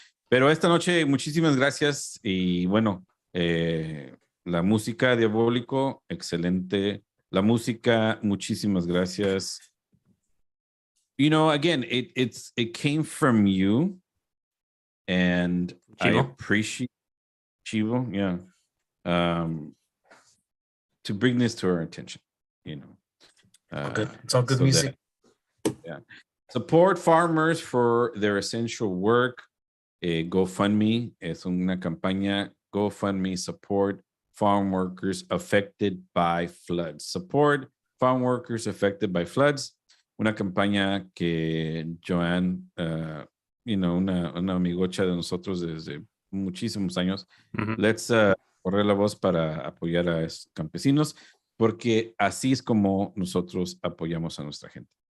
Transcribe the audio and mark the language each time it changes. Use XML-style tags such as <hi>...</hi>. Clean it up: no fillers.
<es>Pero esta noche, muchísimas gracias. Y bueno, la música Diabólico, excelente. La música, muchísimas gracias.</es> <en>You know, again, it came from you, and Chivo? I appreciate Chivo, yeah, to bring this to our attention. You know, good. It's all good music. Yeah, support farmers for their essential work.</en> <es>GoFundMe es una campaña.</es> <en>GoFundMe, support farm workers affected by floods. Support farm workers affected by floods.</en> <es>Una campaña que Joanne, una amigocha de nosotros desde muchísimos años,</es> <en>let's</en> <es>correr la voz para apoyar a estos campesinos, porque así es como nosotros apoyamos a nuestra gente.</es>